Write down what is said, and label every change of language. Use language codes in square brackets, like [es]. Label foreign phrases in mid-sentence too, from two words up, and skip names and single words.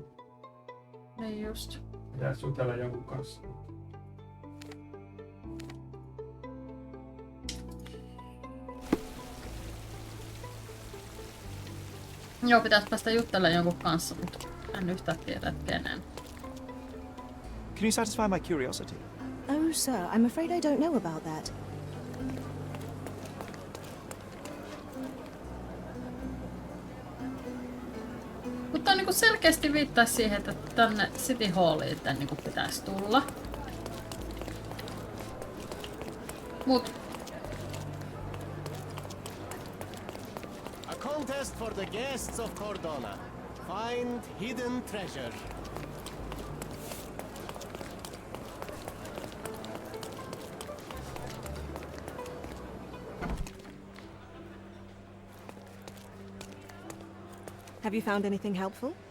[fi] Niin just. Pitäis jutella jonkun kanssa. Joo, pitäis päästä juttelemaan jonkun kanssa, mutta en yhtään tiedä, että kenen. [en] Can you satisfy my curiosity? Oh, sir, I'm afraid I don't know about that. [fi] Mutta niinku selkeästi viittaa siihen, että tänne City Halliin tän niinku pitäisi tulla. Mut [en] A contest for the guests of Cordona. Find hidden treasure. Have you found anything helpful?